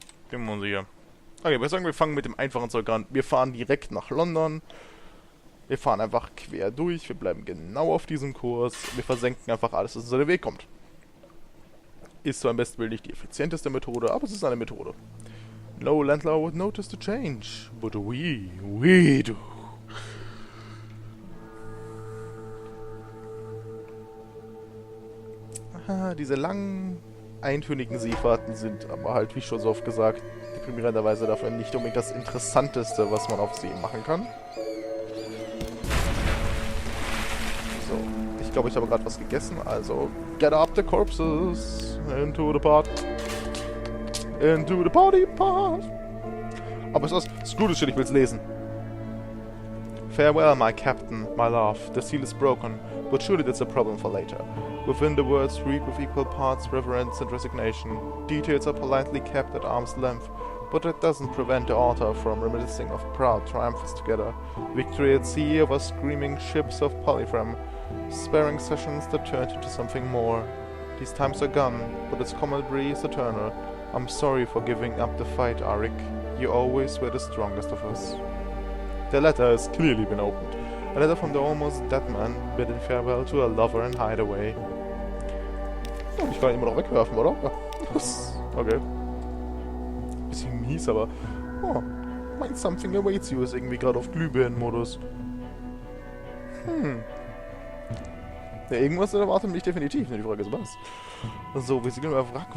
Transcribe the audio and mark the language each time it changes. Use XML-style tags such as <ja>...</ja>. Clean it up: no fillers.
<de>Bin mir unsicher. Okay, wir sagen, wir fangen mit dem einfachen Zeug an. Wir fahren direkt nach London. Wir fahren einfach quer durch. Wir bleiben genau auf diesem Kurs. Wir versenken einfach alles, was uns in den Weg kommt. Ist zwar im besten Willen nicht die effizienteste Methode, aber es ist eine Methode.</de> <en>No landlord would notice the change, but we do.</en> <de>Aha, diese langen, eintönigen Seefahrten sind aber halt, wie schon so oft gesagt, deprimierenderweise dafür nicht unbedingt das Interessanteste, was man auf See machen kann. So, ich glaube, ich habe gerade was gegessen, also</de> <en>get up the corpses into the pot. Into the party pot.</en> <de>Aber es ist gut, ich will es lesen.</de> <en>Farewell, my captain, my love. The seal is broken, but surely that's a problem for later. Within the words read with equal parts reverence and resignation. Details are politely kept at arm's length, but that doesn't prevent the author from reminiscing of proud triumphs together. Victory at sea over screaming ships of Polyphrem, sparing sessions that turned into something more. These times are gone, but its camaraderie is eternal. I'm sorry for giving up the fight, Arik. You always were the strongest of us. The letter has clearly been opened. A letter from the almost dead man, bidding farewell to a lover in hideaway.</en> <de>Oh, ich kann ihn immer noch wegwerfen, oder? Ja. Okay. Bisschen mies, aber... Oh, Mind Something Awaits You ist irgendwie gerade auf Glühbirnen-Modus. Ja, irgendwas erwartet mich definitiv, die Frage ist was. So, wir segeln über Wrack.</de>